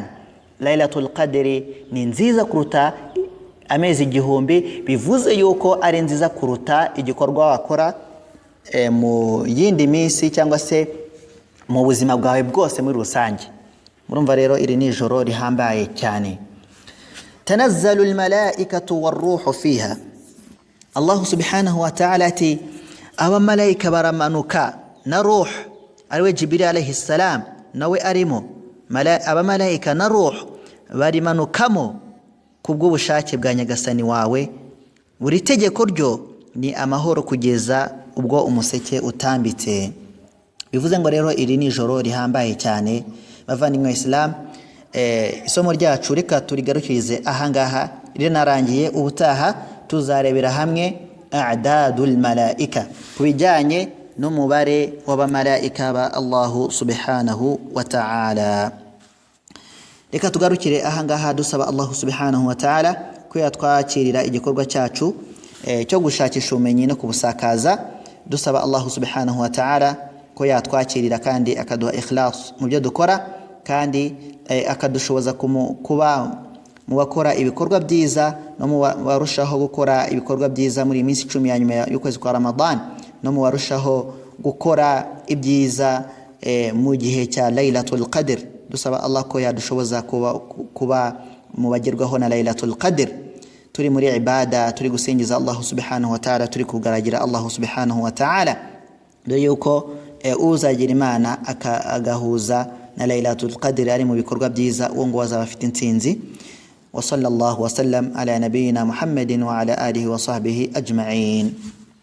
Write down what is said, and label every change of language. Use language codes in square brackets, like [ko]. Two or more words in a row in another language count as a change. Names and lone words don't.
[rw] Laylatul Qadri ni nziza kuruta amezi 1000, bivuze yuko ari nziza kuruta igikorwa wakora mu yindi minsi cyangwa se mu buzima bwawe bwose muri rusange. Murumva rero iri ni ijoro rihambaye cyane. [ar] تنزل الملائكة والروح فيها. الله سبحانه وتعالى [rw] ati abamalaika baramanuka na ruh, ariwe Jibril [ar] عليه السلام [rw] nawe arimo. Abamalaika na ruh barimanukamo kubw'ubushake bwa Nyagasani wawe. Buri tegeko ryo ni amahoro kugeza ubwo umuseke utambitse. Bivuze ngo rero iri ni ijoro rihambaye cyane bavandimwe Islam. Isomo ryacu reka turigarukirize ahangaha, rinarangiye. Ubutaha tuzarebera hamwe [ar] أعداد الملائكة, [rw] kubijyanye n'umubare w'abamalaika ba [ar] الله سبحانه وتعالى. [rw] Reka tugarukire ahangaha dusaba [ar] الله سبحانه وتعالى [rw] ko yatwakirira igikorwa cyacu cyo gushakisha ubumenyi no kubusakaza. Dusaba [ar] الله سبحانه وتعالى [rw] ko yatwakirira kandi akaduha ikhlas mu byo dukora, kandi akadushoboza kuba mu bakora ibikorwa byiza no mu barushaho gukora ibikorwa byiza muri iminsi 10 ya nyuma y'ukwezi kwa Ramadan, no mu barushaho gukora ibyiza mu gihe cya Laylatul Qadr. Dusaba Allah ko yadushoboza kuba mu bagerwaho na Laylatul Qadr, turi muri ibada, turi gusingiza [ar] الله سبحانه وتعالى, [rw] turi kugaragira [ar] الله سبحانه وتعالى, [rw] dore yuko uzagira Imana agahuza na Laylatul Qadr ari mu bikorwa byiza, uwo ngo azaba afite intsinzi. [ar] وصلى الله وسلم على نبينا محمد وعلى آله وصحبه أجمعين.